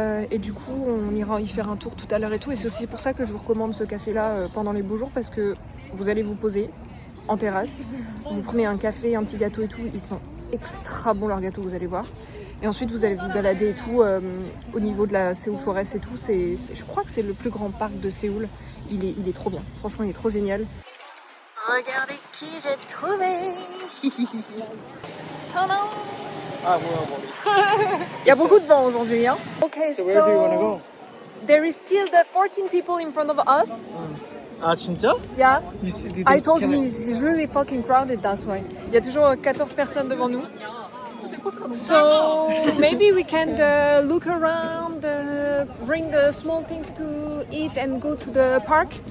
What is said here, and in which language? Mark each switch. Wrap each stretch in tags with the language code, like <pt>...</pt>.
<fr>Et du coup on ira y faire un tour tout à l'heure et tout, et c'est aussi pour ça que je vous recommande ce café là pendant les beaux jours, parce que vous allez vous poser en terrasse, vous prenez un café, un petit gâteau et tout, ils sont extra bons leurs gâteaux, vous allez voir, et ensuite vous allez vous balader et tout au niveau de la Seoul Forest et tout, je crois que c'est le plus grand parc de Séoul, il est trop bien, franchement il est trop génial. Regardez qui j'ai trouvé. Tadam.</fr> <en>Ah, well,</en> <fr>Il y a beaucoup de vent aujourd'hui, hein.</fr> <en>Okay, so where do you want to go? There is still the 14 people in front of us. Ah,</en> <ko>진짜?</ko> <en>Yeah. You see, I told you it's really fucking crowded, that's why.</en> <fr>Il y a toujours 14 personnes devant nous.</fr> <en>So maybe we can look around, bring the small things to eat and go to the park.</en>